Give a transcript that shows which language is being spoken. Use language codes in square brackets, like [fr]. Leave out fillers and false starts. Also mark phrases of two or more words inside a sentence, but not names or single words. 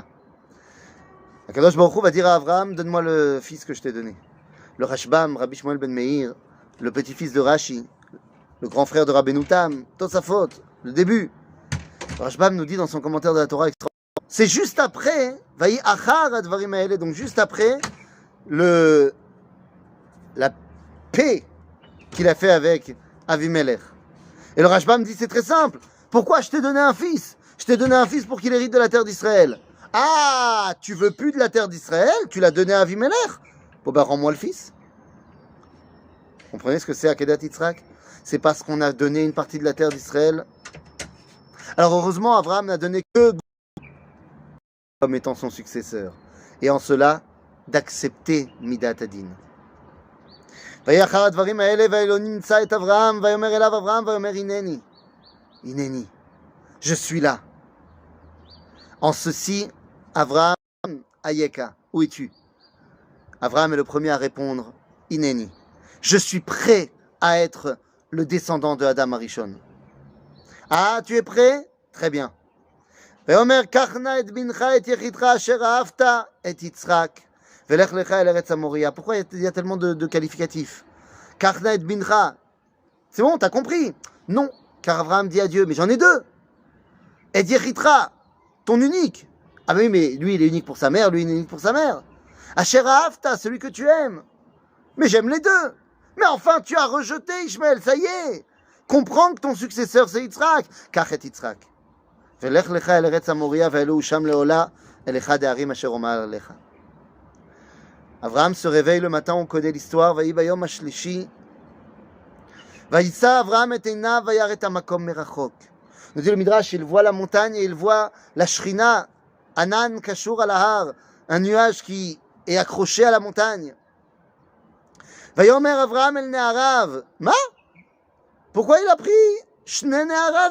[fr] Akadosh Baruch Hu va dire à Abraham, donne-moi le fils que je t'ai donné. Le Rashbam, Rabbi Shmuel ben Meir, le petit-fils de Rashi, le grand frère de Rabbeinu Tam, Tosafot, le début. Rashbam nous dit dans son commentaire de la Torah, c'est juste après [he] ויהי אחר הדברים האלה, [fr] donc juste après la paix qu'il a fait avec Avimelech. Et le Rashbam dit, c'est très simple. Pourquoi je t'ai donné un fils? Je t'ai donné un fils pour qu'il hérite de la terre d'Israël. Ah, tu veux plus de la terre d'Israël? Tu l'as donné à Avimelech? Bon ben, rends-moi le fils. Vous comprenez ce que c'est Akedat Yitzhak? C'est parce qu'on a donné une partie de la terre d'Israël. Alors heureusement, Abraham n'a donné que comme étant son successeur. Et en cela, d'accepter [he] מדת הדין. ויחר הדברים האלה ואלוהים נמצא את אברהם ויאמר אליו אברהם ויאמר הנני. הנני. [fr] Je suis là. En ceci, Abraham Ayeka, où es-tu? Abraham est le premier à répondre Hineni. Je suis prêt à être le descendant de Adam Arishon. Ah, tu es prêt? Très bien. [he] ויאמר קח נא את בנך את יחידך אשר אהבת את יצחק ולך לך אל ארץ המוריה. [fr] Pourquoi il y a tellement de qualificatifs? [he] קח נא את בנך. [fr] C'est bon, t'as compris? Non, car Abraham dit à Dieu, mais j'en ai deux. Et Yechitra, ton unique. Ah oui, mais lui il est unique pour sa mère, lui il est unique pour sa mère. [he] אשר אהבת, [fr] celui que tu aimes. Mais j'aime les deux. Mais enfin, tu as rejeté Ishmaël, ça y est. Comprends que ton successeur c'est Yitzhak. [he] קח את יצחק. ולך לך אל ארץ המוריה והעלהו שם לעולה על אחד ההרים אשר אמר לך. [fr] Abraham se réveille le matin, on connaît l'histoire. [he] ויהי ביום השלישי. וישא אברהם את עיניו וירא את המקום מרחוק. [fr] Nous dit le Midrash, il voit la montagne et il voit la Shrina, [he] ענן קשור על ההר, [fr] un nuage qui est accroché à la montagne. [he] ויאמר אברהם אל נעריו. [fr] Ma? Pourquoi il a pris [he] שני נעריו?